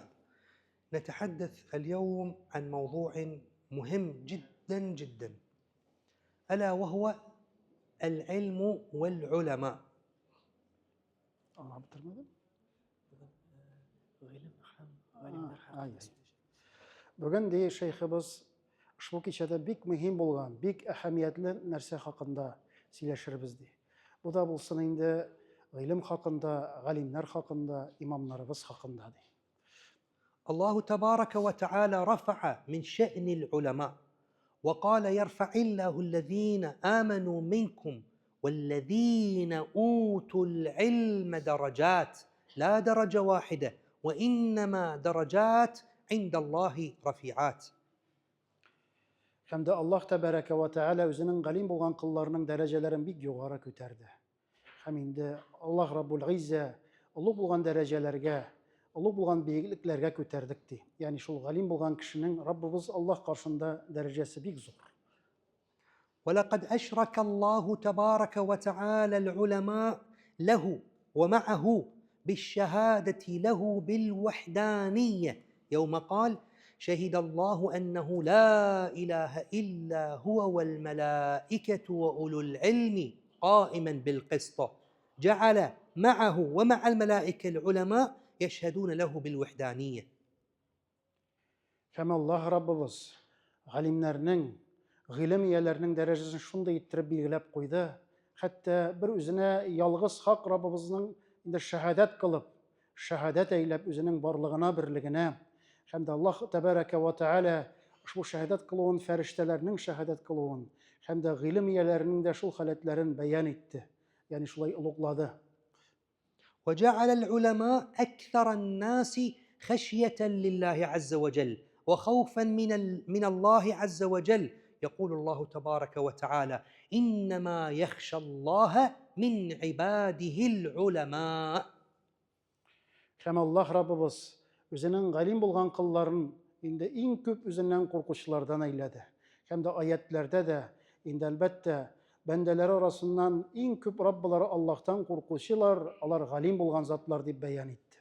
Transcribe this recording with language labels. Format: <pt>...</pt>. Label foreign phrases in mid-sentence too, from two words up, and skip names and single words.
<ar>نتحدث اليوم عن موضوع مهم جدا جدا، ألا وهو العلم والعلماء.</ar> <tt>Бүгін де шейхimiz ушул кичәдә бик мөһим булган, бик әһәмиятле нәрсә хакында сөйләшербез ди. Бу да булсын инде гыйлем хакында, галимнәр хакында, имамнарыбыз хакында ди.</tt> <ar>الله تبارك وتعالى رفع من شأن العلماء وقال يرفع الله الذين آمنوا منكم والذين أوتوا العلم درجات، لا درجة واحدة، وإنما درجات عند الله رفيعات.</ar> <tt>Һәм дә Аллаһ</tt> <ar>تبارك وتعالى</ar> <tt>үзенең галим булган кылларының дәрәҗәләрен бик югары күтәрде. Һәм инде Аллаһ</tt> <ar>رب العزة</ar> <tt>улуг булган дәрәҗәләргә, улуг булган биеклекләргә күтәрдек ди. Ягъни шул галим булган кешенең Раббыбыз Аллаһ каршында дәрәҗәсе бик зур.</tt> <ar>ولقد أشرك الله تبارك وتعالى العلماء له ومعه بالشهادة له بالوحدانية يوم قال شهد الله أنه لا إله إلا هو والملائكة وأولو العلم قائما بالقسط، جعل معه ومع الملائكة العلماء يشهدون له بالوحدانية.</ar> <tt>Һәм Аллаһ Раббыбыз галимнәрнең, гыйлем ияләренең дәрәҗәсен шундый иттереп билгеләп куйды. Хәтта бер үзенә ялгыз хак Раббыбызның инде шәһадәт кылып, шәһадәт әйләп үзенең барлыгына, берлегенә һәм дә Аллаһ</tt> <ar>تبارك وتعالى</ar> <tt>ушул шәһадәт кылуын, фәрештәләрнең шәһадәт кылуын һәм дә гыйлем ияләренең дә шул халәтләрен бәян итте. Ягъни шулай улуглады.</tt> <ar>وجعل العلماء أكثر الناس خشية لله عز وجل وخوفا من الله عز وجل. يقول الله تبارك وتعالى: إنما يخشى الله من عباده العلماء.</ar> <tt>Һәм Аллаһ Раббыбыз үзенең галим булган кылларын инде иң күп үзеннән куркучылардан әйләде. Һәм дә аятләрдә дә инде әлбәттә бәндәләре арасыннан иң күп Раббылары Аллаһтан куркучылар, алар галим булган затлар дип бәян итте.</tt>